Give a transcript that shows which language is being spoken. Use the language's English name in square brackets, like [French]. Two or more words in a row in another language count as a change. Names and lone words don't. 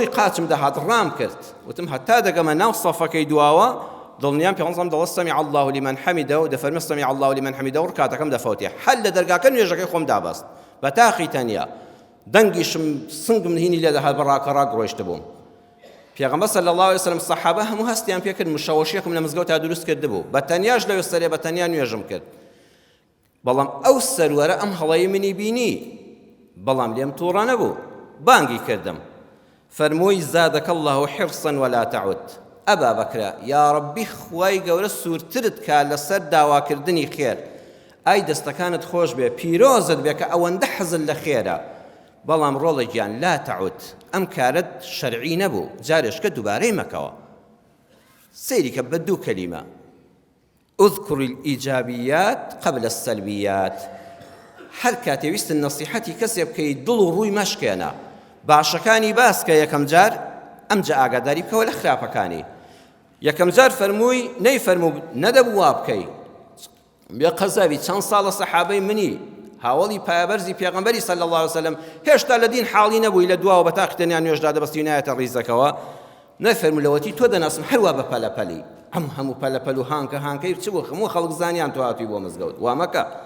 [Central Kurdish] قاچم دەهات ڕام کرد وتم هەتا دەگەمە ناو سەفەکەی دواوە دڵنیام پێغەمبەر دەڵێ [Arabic] سەمیع الله لمن حەمیدە [Central Kurdish] و دەفەرمێ [Arabic] سەمیع الله لمن حەمیدە [Central Kurdish] و ڕکاتەکەم دەفەوتێ هەر لە دەرگاکە نوێژەکەی خۆم دابەست بە تاقی تەنیا دەنگیشم سنگم هینی لێ دەهات بە ڕاکەڕاک ڕۆیشت بووم پێغەمبەر [Arabic] صلی الله علیه وسلم [Central Kurdish] سەحابە هەموو هەستیان پێ کرد مشەوەشیەکم لە مزگەوت تا دروست کردبوو بە تەنیاش لەوێ سەرێ بە تەنیا نوێژم کرد بەڵام ئەو سەروەرە ئەم هەڵەیە منی بینی بەڵام لێم تووڕە نەبوو بانگی کردم فەرمووی [Arabic] زادەکە الله حرصا ولا تعد [Central Kurdish] ئەبا بەکرە یا ڕەبی خوای گەورە سوورترت کا لەسەر داواکردنی خێر ئای دەستەکانت خۆش بێ پیرۆزت بێ کە ئەوەندە حەزت لە خێرە بەڵام ڕۆڵە گیان [Arabic] لا تعود [Central Kurdish] ئەم کارت شەرعی نەبوو جارێشکە دووبارەی مەکەوە سەیری کە بە دوو کەلیمە [Arabic] اذكر الإيجابيات قبل السلبيات [Central Kurdish] هەر کاتێ ویستن نەسیحەتی کەسێ بکەی دڵ و ڕووی مەشکێنە باشەکانی باسکە یەکەم جار ئەمجا ئاگاداری بکەوە لە خراپەکانی یەکەم جار فەرمووی نەیفەرموو نەدەبوو وا بکەی بێ قەزاوی چەند ساڵە سەحابەی منی هاوڵی پایەبەرزی پێغەمبەری [Arabic] صلی الله علیه وسلم [Central Kurdish] هێشتا لە دین حاڵی نەبووی لە دواوە بە تاقی تەنیا نوێژدا دەبەستی نایەتە ڕیزەکەوە نەفەرموو لەوەتی تۆ دەناسم هەروە بە پەلەپەلی هەموو پەلەپەل و هانکەی چ بوو هەموو خەڵک زانیان تۆ هاتووی بۆ مزگەوت وا مەکە